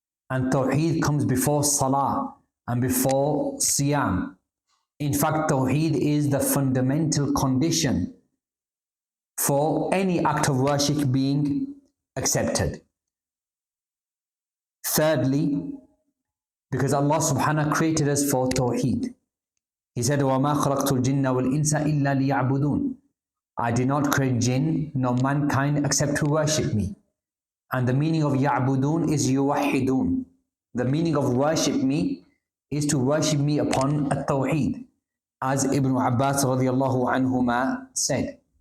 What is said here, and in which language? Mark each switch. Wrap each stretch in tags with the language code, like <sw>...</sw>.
<en>And Tawheed comes before Salah and before Siyam. In fact, Tawheed is the fundamental condition for any act of worship being accepted. Thirdly, because Allah subhanahu created us for Tawheed.</en> <ar>He said, وَمَا خَلَقْتُ الْجِنَّ وَالْإِنسَ إِلَّا لِيَعْبُدُونَ.</ar> <en>I did not create jinn nor mankind except to worship me. And the meaning of ya'budun is yuwahidun. The meaning of worship me is to worship me upon At-Tawheed, as Ibn Abbaas radiallahu anhuma said.</en>